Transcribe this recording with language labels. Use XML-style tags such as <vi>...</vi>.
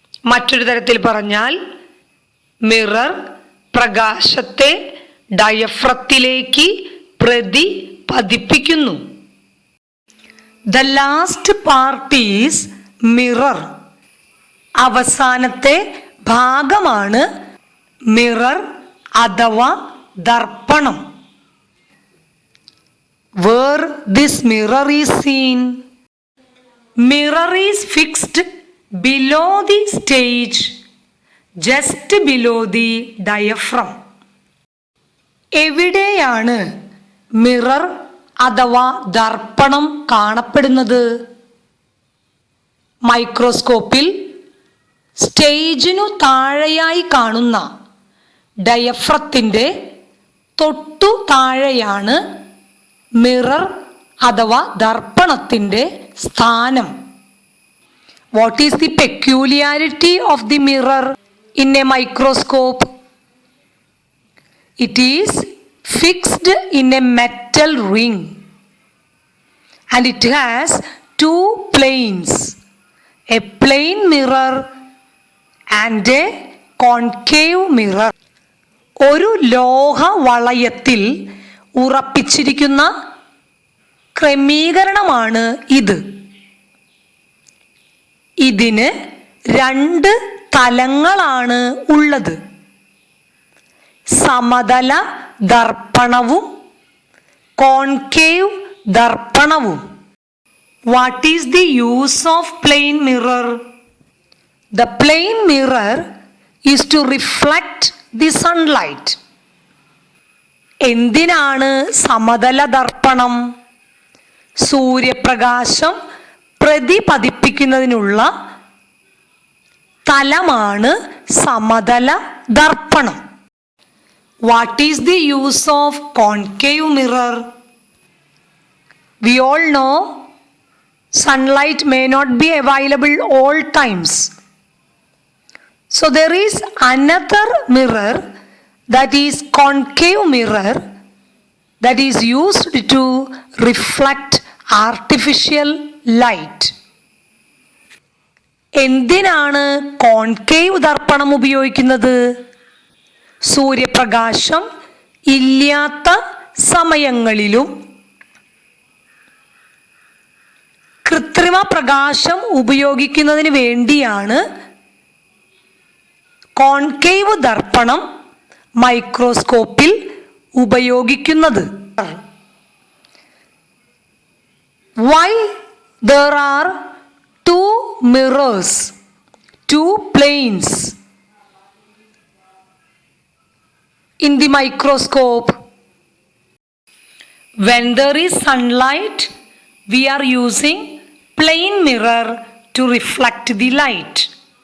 <ml>മറ്റൊരു തരത്തിൽ പറഞ്ഞാൽ മിറർ പ്രകാശത്തെ ഡയഫ്രത്തിലേക്ക് പ്രതിപതിപ്പിക്കുന്നു.</ml> <en>The last part is mirror.</en> <ml>അവസാനത്തെ ഭാഗമാണ് മിറർ അഥവാ ദർപ്പണം.</ml> <en>Where this mirror is seen? Mirror is fixed below the stage, just below the diaphragm.</en> <ml>എവിടെയാണ് മിറർ അഥവാ ദർപ്പണം കാണപ്പെടുന്നത്? മൈക്രോസ്കോപ്പിൽ സ്റ്റേജിനു താഴെയായി കാണുന്ന ഡയഫ്രത്തിൻ്റെ തൊട്ടു താഴെയാണ് മിറർ അഥവാ ദർപ്പണത്തിൻ്റെ സ്ഥാനം.</ml> <en>What is the peculiarity of the mirror in a microscope? It is fixed in a metal ring and it has two planes, a plane mirror and a concave mirror.</en> <ml>ഒരു ലോഹ വളയത്തിൽ ഉറപ്പിച്ചിരിക്കുന്ന ക്രമീകരണമാണ് ഇത്. ഇതിന് രണ്ട് തലങ്ങളാണ് ഉള്ളത്, സമതല ദർപ്പണവും concave ദർപ്പണവും.</ml> <en>What is the use of plane mirror? The plane mirror is to reflect the sunlight.</en> <ml>എന്തിനാണ് സമതല ദർപ്പണം? സൂര്യപ്രകാശം പ്രതിപതിപ്പിക്കുന്നതിനുള്ള തലമാണ് സമതല ദർപ്പണം.</ml> <en>What is the use of concave mirror? We all know sunlight may not be available all times. So there is another mirror, that is concave mirror, that is used to reflect artificial light.</en> <ml>എന്തിനാണ് concave ദർപ്പണം ഉപയോഗിക്കുന്നത്? സൂര്യപ്രകാശം ഇല്ലാത്ത സമയങ്ങളിലും കൃത്രിമ പ്രകാശം ഉപയോഗിക്കുന്നതിന് വേണ്ടിയാണ് concave ദർപ്പണം മൈക്രോസ്കോപ്പിൽ ഉപയോഗിക്കുന്നത്.</ml> <en>Why there are two mirrors, two planes in the microscope? When there is sunlight, we are using plane mirror to reflect the light.</en>